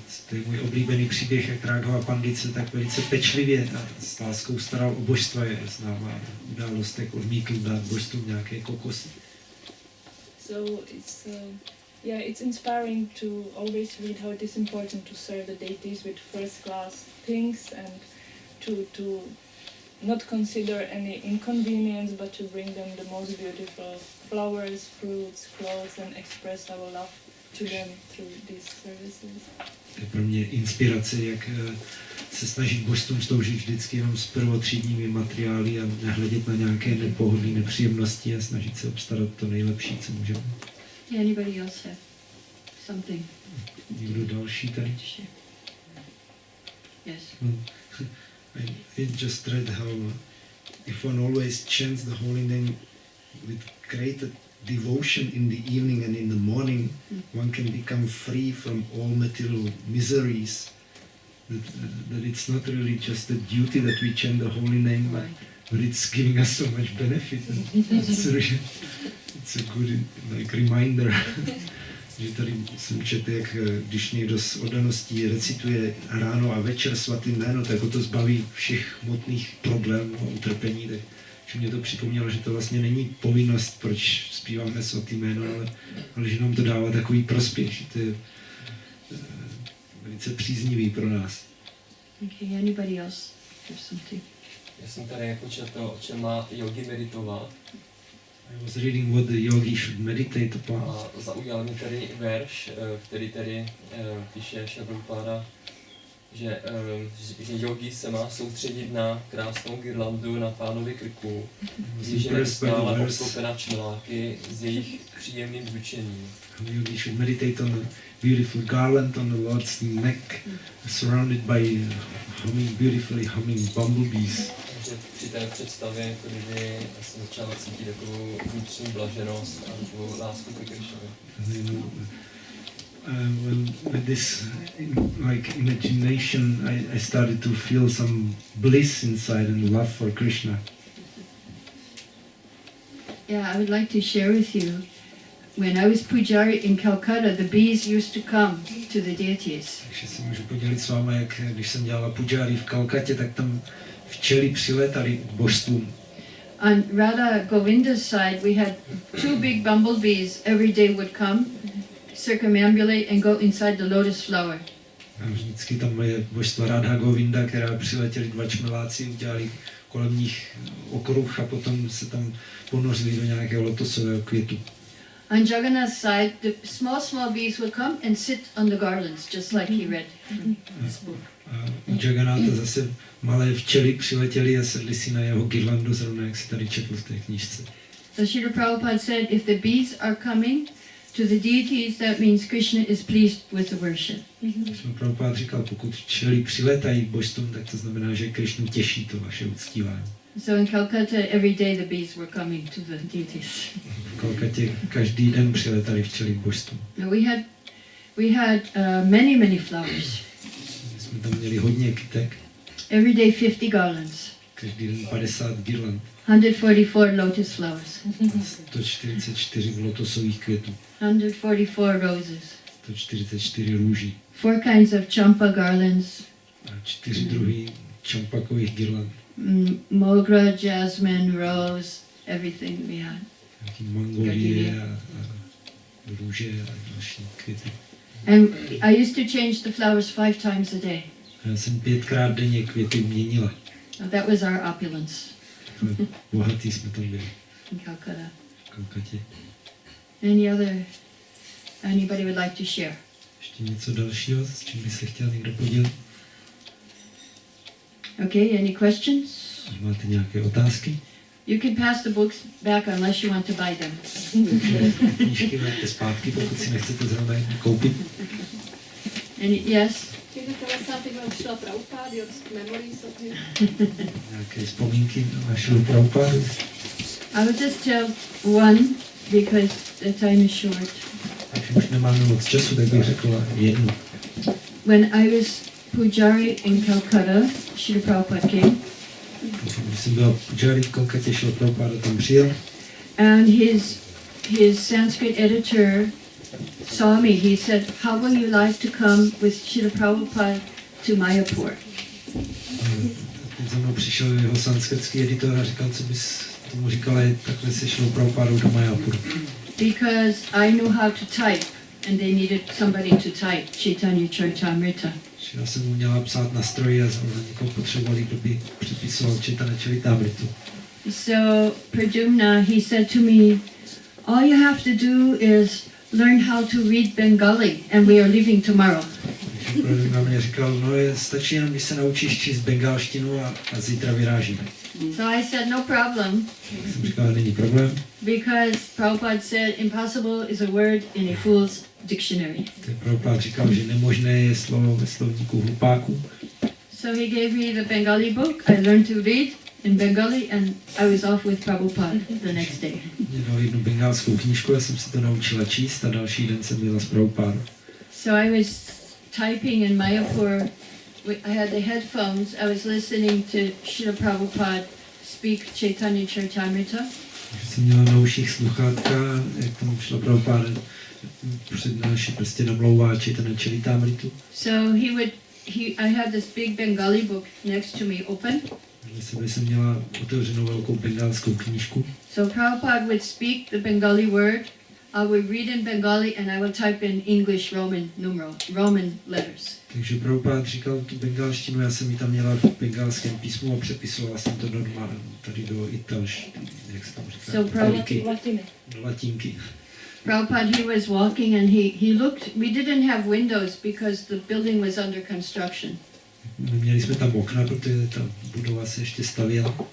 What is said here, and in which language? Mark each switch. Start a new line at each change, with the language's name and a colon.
Czech: To je můj oblíbený příběh, jak Raghava Pandit se tak velice pečlivě a s láskou staral o božstva, je známá událost, jak odmítl dát božstvům nějaké kokosy.
English: So it's inspiring to always read how it is important to serve the deities with first class things and to not consider any inconvenience, but to bring them the most beautiful flowers, fruits, clothes, and express our love to them through these services.
Czech: To je pro mě inspirace, jak se snažit božstvům sloužit vždycky jenom s prvotřídními materiály a nehledět na nějaké nepohodlné nepříjemnosti a snažit se obstarat to nejlepší, co můžeme.
English: Anybody else have something
Czech: Někdo další tady?
English: to share? Yes. I just read how if one always chants the holy name with great devotion in the evening and in the morning, one can become free from all material miseries. That it's not really just a duty that we chant the holy name, but it's giving us so much benefit. It's a good like reminder.
Czech: Že tady jsem četl, jak když někdo s oddaností recituje ráno a večer svatý jméno, tak ho to zbaví všech hmotných problémů a utrpení. Takže mě to připomnělo, že to vlastně není povinnost, proč zpíváme svatý jméno, ale že nám to dává takový prospěch, že to je velice příznivý pro nás.
English: Okay, anybody else have something?
Czech: Já jsem tady jako četl, o čem má yogi meditovat.
English: I was reading what the yogi should meditate upon.
Czech: A zaujal mě tady verš, který tady píše Prabhupada, že yogi se má soustředit na krásnou girlandu na pánově krku, když je neustále obklopena čmeláky s jejich příjemným zvučením.
English: Yogi should meditate on a beautiful garland on the Lord's neck, surrounded by beautifully humming bumblebees.
Czech: Takže při té představě, jako kdyby jsem začal cítit takovou vnitřní blaženost a takovou lásku ke Krishnovi.
English: With this like imagination, I started to feel some bliss inside and love for Krishna. Yeah, I would like to share with you. When I was pujari in Calcutta, the bees used to come to the deities.
Czech: Takže si můžu podělit s váma, jak když jsem dělala pujari v Kalkatě, tak tam včely přilétaly k božstvům.
English: On Radha Govinda's side, we had 2 big bumblebees every day would come, circumambulate and go inside the lotus flower.
Czech: A vždycky tam je božstva Radha Govinda, která přiletěli 2 čmeláci, udělali kolem nich okruh a potom se tam ponořili do nějakého lotosového květu.
English: On Jagannath's side, the small bees would come and sit on the garlands, just like he read from this book.
Czech: A u Jagannatha zase malé včely přiletěly a sedli si na jeho girlandu, zrovna jak se tady četl v té knížce.
English: So Srila Prabhupada said, if the bees are coming to the deities, that means Krishna is pleased with the worship.
Czech: Prabhupada říkal, pokud včely přiletají k božstvům, tak to znamená, že Krishnu těší to vaše uctívání.
English: So in Calcutta, every day the bees were coming to the deities.
Czech: V Kalkatě každý den přiletali včely k božstvům.
English: Now we had many flowers.
Czech: My jsme tam měli hodně kytek,
English: Every day 50 garlands.
Czech: každý den 50 girland,
English: 144 lotus flowers.
Czech: 144 lotosových květů,
English: 144 roses.
Czech: 144 růží
English: 4 kinds of champa garlands.
Czech: a 4 druhy čampakových girland.
English: Mogra, jasmine, rose, everything we had.
Czech: Nějaký mangolie a růže a další květy.
English: And I used to change the flowers 5 times a day.
Czech: Já jsem 5krát denně květy měnila.
English: Now that was our opulence
Czech: Bohatý jsme tam byli
English: in Calcutta.
Czech: v Kalkatě.
English: Anybody would like to share?
Czech: Ještě něco dalšího, s čím by se chtěl někdo podělit?
English: Okay, any questions?
Czech: Máte nějaké otázky?
English: You can pass the books back unless you want to buy them.
Czech: Knížky máte zpátky, pokud si nechcete zrovna koupit.
English: Yes? Can you tell us something about Srila Prabhupada, your memories of him?
Czech: Nějaké vzpomínky na našeho Prabhupádu?
English: I will just tell one because the time is short.
Czech: Takže už nemáme moc času, tak bych řekla jednu.
English: When I was pujari in Calcutta, Srila Prabhupada came.
Czech: Když jsem byla pujari v Kalkatě, Srila Prabhupada tam přijel.
English: And his Sanskrit editor saw me. He said, how will you like to come with Srila Prabhupada to Mayapur?
Czech: Teď za mnou přišel jeho sanskritský editor a říkal, co bys tomu říkala, takhle se Srila Prabhupádou do Mayapuru.
English: Because I knew how to type and they needed somebody to type Caitanya-caritamrita.
Czech: Já jsem uměla psát na stroji a zrovna někoho potřebovali, kdo by přepisoval Caitanya-caritamritu.
English: So Pradyumna, he said to me, all you have to do is learn how to read Bengali and we are leaving tomorrow.
Czech: Takže Pradyumna mě říkal, no stačí jenom, když se naučíš číst bengalštinu a zítra vyrážíme.
English: So I said, no problem,
Czech: Jsem říkal, není problém.
English: because Prabhupada said impossible is a word in a fool's dictionary.
Czech: Prabhupada říkal, že nemožné je slovo ve slovníku hlupáků.
English: So he gave me the Bengali book. I learned to read in Bengali and I was off with Prabhupada the next day.
Czech: Mě dal jednu bengálskou knížku, já jsem si to naučila číst a další den jsem byla s Prabhupádou.
English: So I was typing in Mayapur. I had the headphones. I was listening to Srila Prabhupada speak Caitanya-caritamrita.
Czech: Takže jsem měla na uších sluchátka, jak tam šla Prabhupada přednášet, prostě namlouvá Caitanya-caritamritu.
English: So I had this big Bengali book next to me open.
Czech: Vedle sebe jsem měla otevřenou velkou bengálskou knížku.
English: So Prabhupada would speak the Bengali word. I would read in Bengali and I would type in English Roman letters.
Czech: Takže Prabhupada říkal tu bengálštinu, já jsem ji tam měla v bengálském písmu a přepisovala jsem to normálně tady do italštiny, jak se tam říká,
English: So
Czech: italiky,
Latin: Latine.
Czech: do latinky.
English: Prabhupada, he was walking and he looked, we didn't have windows because the building was under construction.
Czech: Měli jsme tam okna, protože ta budova se ještě stavěla.